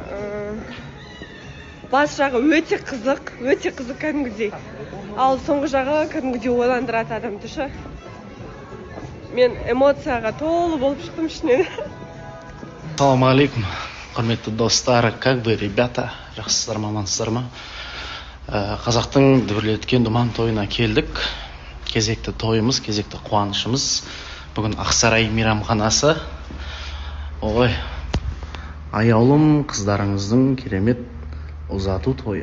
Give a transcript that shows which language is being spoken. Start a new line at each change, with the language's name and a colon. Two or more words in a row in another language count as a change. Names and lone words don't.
Kazakh: Бас жағы өте қызық кәдімгідей. Ал соңғы жағы кәдімгідей ойландырады адамды ше. Мен эмоцияға толы болып шықтым ішінен.
Arabic: السلام عليكم,
Kazakh: құрметті достар,
Russian: как вы, ребята,
Kazakh: жақсысыздар ма, амансыздар ма? Қазақтың дүбірлеткен думан тойына келдік. Кезекті тойымыз, кезекті қуанышымыз. Бүгін Ақсарай мейрамханасы. Ой, аяулым қыздарыңыздың керемет ұзату тойы.